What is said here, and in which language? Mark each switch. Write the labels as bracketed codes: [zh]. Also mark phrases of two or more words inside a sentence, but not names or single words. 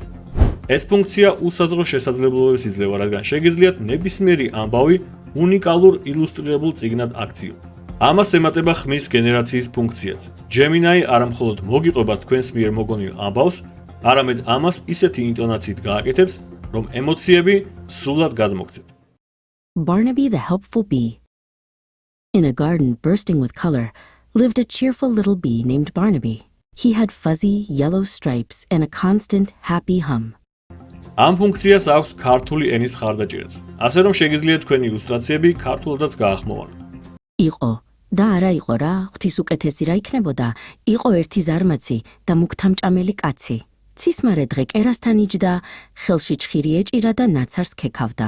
[ka] ეს ფუნქცია უსაზღვრო შესაძლებლობებს იძლევა, რადგან შეგიძლიათ ნებისმიერი ამბავი უნიკალურ ილუსტრირებულ წიგნად აქციოთ. ამას ემატება ხმის გენერაციის ფუნქციაც. Gemini არა მხოლოდ მოგიყვება თქვენს მიერ მოგონილ ამბავს, არამედ ამას ისეთი ინტონაციით გააკეთებს, რომ ემოციები სრულად გადმოგცეთ. [en] Barnaby the helpful bee. In a garden bursting with color lived a cheerful little bee named Barnaby. He had fuzzy yellow stripes and a constant happy hum. [ka] ამ ფუნქციას აქვს ქართული ენის ხარდაჭერაც, ასე რომ შეგიძლიათ თქვენი ილუსტრაციები ქართულადაც გაახმოვანოთ. იყო და არა იყო რა, ღვთისუკეთესი რა იქნებოდა, იყო ერთი ზარმაცი და მუქთამჭამელი კაცი. ცისმარე დღე კერასთან იჯდა, ხელში ჩხირი ეჭირა და ნაცარს ქექავდა.